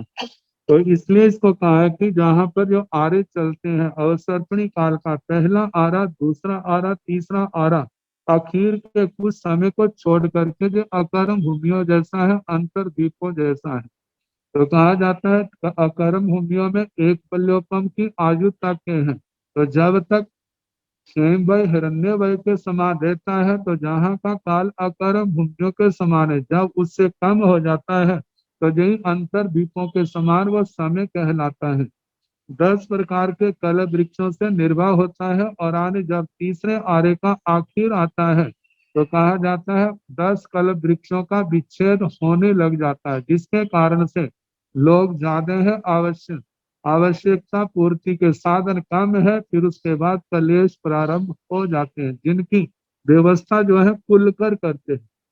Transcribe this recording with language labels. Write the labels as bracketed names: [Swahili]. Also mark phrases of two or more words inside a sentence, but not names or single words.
[Hindi] तो इसलिए इसको कहा है कि जहाँ पर जो आरे चलते हैं अवसर्पणी काल का पहला आरा, दूसरा आरा, तीसरा आरा, आखिर के कुछ समय को छोड़ करके जो अकर्म भूमियों जैसा है, अंतर द्वीपों जैसा है। तो कहा जाता है अकर्म भूमियों में एक पल्योपम की आयु तक के हैं। तो जब तक स्वयं वय हिरण्य वय के समान रहता है तो जहाँ का काल अकर्म भूमियों के समान है। जब उससे कम हो जाता है तो यही अंतर द्वीपों के समान वह समय कहलाता है। 10 प्रकार के कल वृक्षों से निर्वाह होता है और आने जब तीसरे आरे का आखिर आता है तो कहा जाता है 10 कल वृक्षों का विच्छेद होने लग जाता है, जिसके कारण से लोग ज्यादा है, आवश्यकता पूर्ति के साधन कम है, फिर उसके बाद कलेश प्रारंभ हो जाते हैं, जिनकी व्यवस्था जो है खुलकर करते हैं।